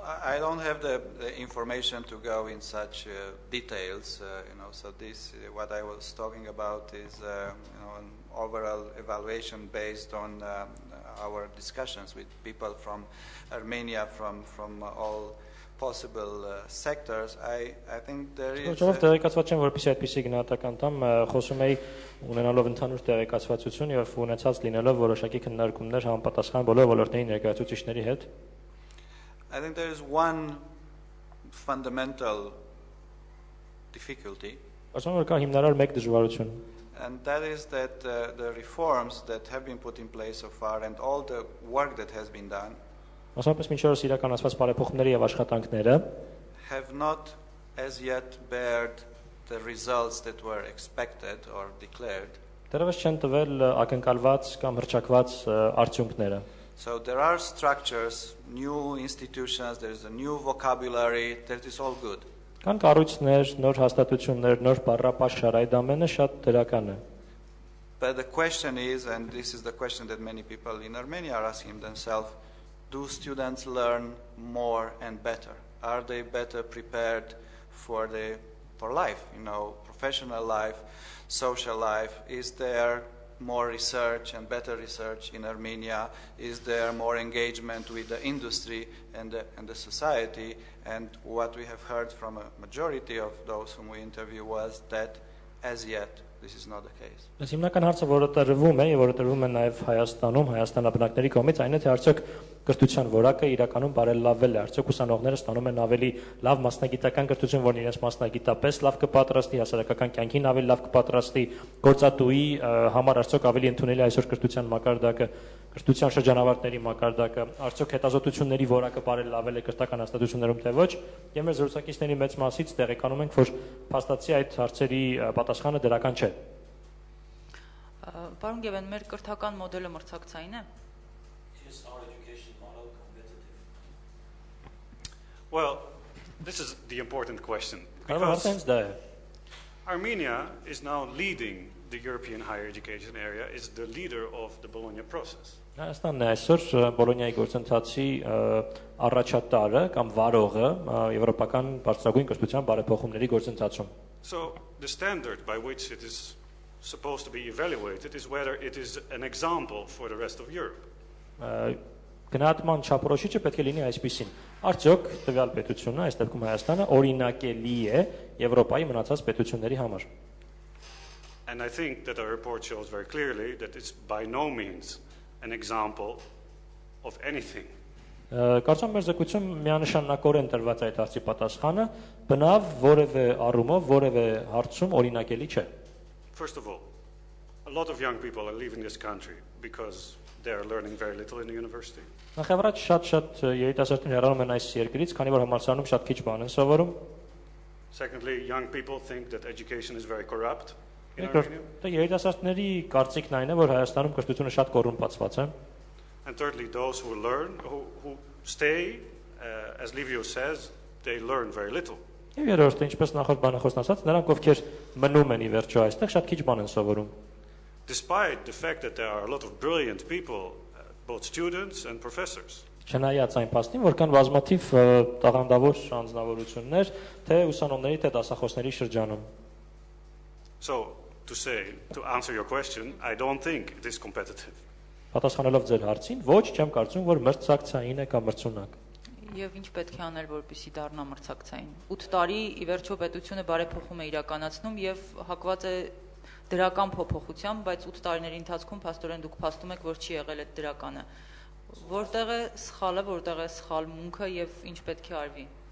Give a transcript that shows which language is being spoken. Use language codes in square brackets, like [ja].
[en] I don't have the information to go in such details, so this, what I was talking about is, an overall evaluation based on our discussions with people from Armenia, from all possible sectors. I think there is... [hy] Որովհետև տեղեկացված չեմ, որպեսզի այդպիսի գնահատական տամ, խոսում էի ունենալով ընդհանուր տեղեկացվածություն եւ ունեցած լինելով որոշակի քննարկումներ համապատասխան բոլոր ոլորտների ներկայացուցիչների հետ։ [en] I think there is one fundamental difficulty, [hy] Ասում որ կա հիմնարար մեկ դժվարություն, [en] and that is that the reforms that have been put in place so far and all the work that has been done [hy] մասնավորապես մինչ օրս իրականացված բարեփոխումները եւ աշխատանքները [en] have not as yet bared the results that were expected or declared. [hy] դեռևս չեն տվել ակնկալված կամ հրճակված արդյունքները։ [en] So there are structures, new institutions, there is a new vocabulary, that is all good. [hy] Կան կառույցներ, նոր հաստատություններ, նոր բառապաշար, այդ ամենը շատ դրական է։ [en] But the question is, and this is the question that many people in Armenia are asking themselves, do students learn more and better? Are they better prepared for life, professional life, social life? Is there more research and better research in Armenia? Is there more engagement with the industry and the society? And what we have heard from a majority of those whom we interview was that as yet this is not the case. [hy] Այս հիմնական հարցը, որը տրվում է եւ որը տրվում է նաեւ Հայաստանում, հայաստանաբնակների կողմից, այն է թե արդյոք կրթության որակը իրականում բարելավվել է, արդյոք ուսանողները ստանում են ավելի լավ մասնագիտական կրթություն, որն իրենց մասնագիտապես լավ կպատրաստի, հասարակական կյանքին ավելի լավ կպատրաստի, գործատուի համար արդյոք ավելի ընդունելի է այսօր կրթության մակարդակը, կրթության շրջանավարտների մակարդակը, արդյոք հետազոտությունների որակը բարելավել է կրթական հաստատություններում թե ոչ, եւ մեր զրուցակիցների մեծ մասից տեղեկանում ենք, որ փաստացի այդ հարցերի պատասխանը դրական չէ։ Պարոն Գևեն, մեր կրթական մոդելը մրցակցային է։ [en] Is our education model competitive? Well, this is the important question. [hy] Հարցը դա է։ [en] Armenia is now leading the European higher education area, is the leader of the Bologna process. [hy] Հայաստանն է այսօր Բոլոնիայի գործընթացի առաջատարը կամ վարողը եվրոպական բարձրագույն կրթության բարեփոխումների գործընթացում։ [en] So the standard by which it is supposed to be evaluated is whether it is an example for the rest of Europe. [hy] Գնահատման չափորոշիչը պետք է լինի այսպիսին. Արդյոք տվյալ պետությունը, այս դեպքում Հայաստանը, օրինակելի է Եվրոպայի մնացած պետությունների համար։ [en] And I think that our report shows very clearly that it's by no means an example of anything. [hy] Կարծում եմ մեր զեկույցում միանշանակորեն տրված այդ հարցի պատասխանը բնավ որևէ առումով, որևէ հարցում օրինակելի չէ։ [en] First of all, a lot of young people are leaving this country because they are learning very little in the university. [hy] Նախ շատ երիտասարդներ հեռանում են այս երկրից, քանի որ համալսարանում շատ քիչ բան են սովորում։ [en] Secondly, young people think that education is very corrupt in [hy] Երկրորդ, [en] Armenia. [hy] երիտասարդների կարծիքն այն է, որ Հայաստանում կրթությունը շատ կոռումպացված է։ [en] And thirdly, those who learn, who stay, as Livio says, they learn very little. [hy] Եվ երրորդը, ինչպես նախորդ բանախոսն ասաց, նրանք ովքեր մնում են ի վերջո այստեղ, շատ քիչ բան են սովորում։ [en] Despite the fact that there are a lot of brilliant people, both students and professors. [hy] Չնայած այն փաստին, որ կան բազմաթիվ տաղանդավոր անձնավորություններ, թե ուսանողների, թե դասախոսների շրջանում։ [en] So, to answer your question, I don't think it is competitive. [hy] Պատասխանելով ձեր հարցին, ոչ, չեմ կարծում, որ մրցակցային է կամ մրցունակ։ Եվ ինչ պետք է անել, որպեսզի դառնա մրցակցային։ 8 տարի ի վերջո պետությունը բարեփոխում է իրականացնում եւ հակված է դրական փոփոխությամբ, բայց 8 տարիների ընթացքում փաստորեն դուք փաստում եք, որ չի եղել այդ դրականը։ Որտեղ է սխալը, որտեղ է սխալ մունքը եւ ինչ պետք է արվի։